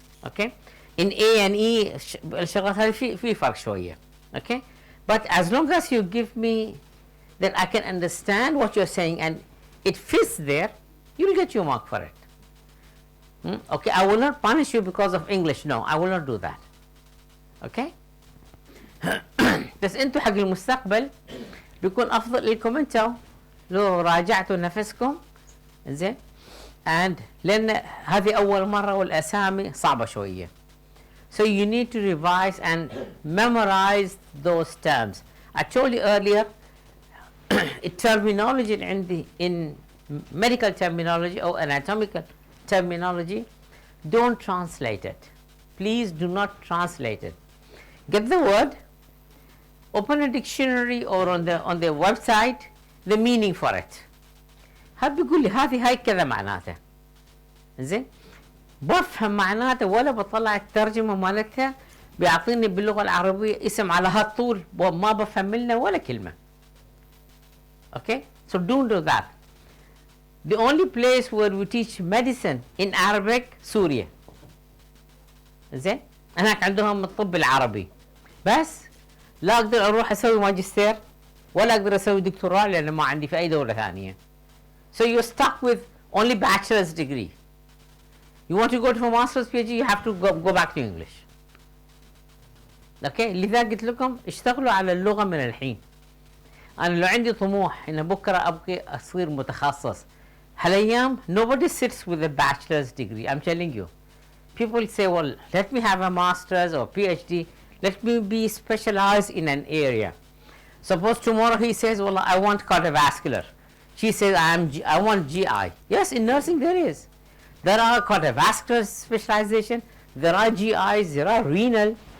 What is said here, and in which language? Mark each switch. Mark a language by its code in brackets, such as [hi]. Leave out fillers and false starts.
[en] Okay? In A and E [ar] الشغلات هذه في فرق شوية. [en] Okay? But as long as you give me that I can understand what you're saying and it fits there, you'll get your mark for it. Okay? I will not punish you because of English. No, I will not do that. Okay? [ar] بس انتوا حق المستقبل بيكون افضل لكم انتوا لو راجعتوا نفسكم زين and لان هذه اول مره والاسامي صعبه شويه. [en] So you need to revise and memorize those terms. I told you earlier terminology عندي in medical terminology or anatomical terminology, don't translate it. Please do not translate it. Get the word, open a dictionary or on the website the meaning for it. [ar] هذا بيقول لي هاي كذا معناته. زين؟ بفهم معناته ولا بطلع الترجمة مالتها بيعطيني باللغة العربية اسم على هالطول وما بفهم لنا ولا كلمة. [en] Okay? So don't do that. The only place where we teach medicine in Arabic [ar] سوريا. زين؟ هناك عندهم الطب العربي. بس لا اقدر اروح اسوي ماجستير ولا اقدر اسوي دكتوراه لان ما عندي في اي دوله ثانيه. [en] So you're stuck with only bachelor's degree. You want to go to a master's PhD, you have to go back to English. [ar] اوكي لذا قلت لكم اشتغلوا على اللغه من الحين. انا لو عندي طموح ان بكره ابغى اصير متخصص هالايام [en] nobody sits with a bachelor's degree. I'm telling you. People say, well, let me have a master's or PhD, let me be specialized in an area. Suppose tomorrow he says, well, I want cardiovascular. She says, I want GI. Yes, in nursing there is. There are cardiovascular specialization, there are GIs, there are renal.